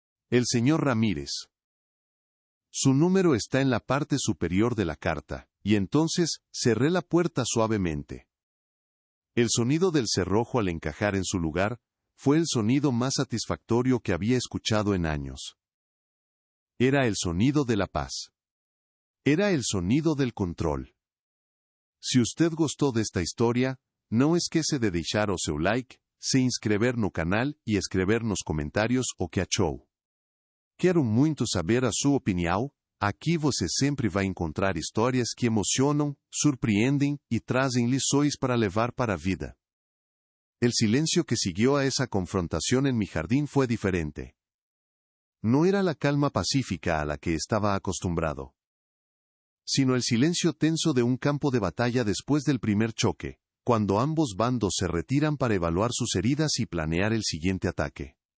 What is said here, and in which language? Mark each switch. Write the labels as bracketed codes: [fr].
[es] El señor Ramírez. Su número está en la parte superior de la carta», y entonces cerré la puerta suavemente. El sonido del cerrojo al encajar en su lugar fue el sonido más satisfactorio que había escuchado en años. Era el sonido de la paz. Era el sonido del control. Si usted gustó de esta historia, [pt] não esquece de deixar o seu like, se inscrever no canal e escrever nos comentários o que achou. Quero muito saber a sua opinião. Aqui você sempre vai encontrar histórias que emocionam, surpreendem e trazem lições para levar para a vida. [es] El silencio que siguió a esa confrontación en mi jardín fue diferente. No era la calma pacífica a la que estaba acostumbrado, sino el silencio tenso de un campo de batalla después del primer choque, cuando ambos bandos se retiran para evaluar sus heridas y planear el siguiente ataque.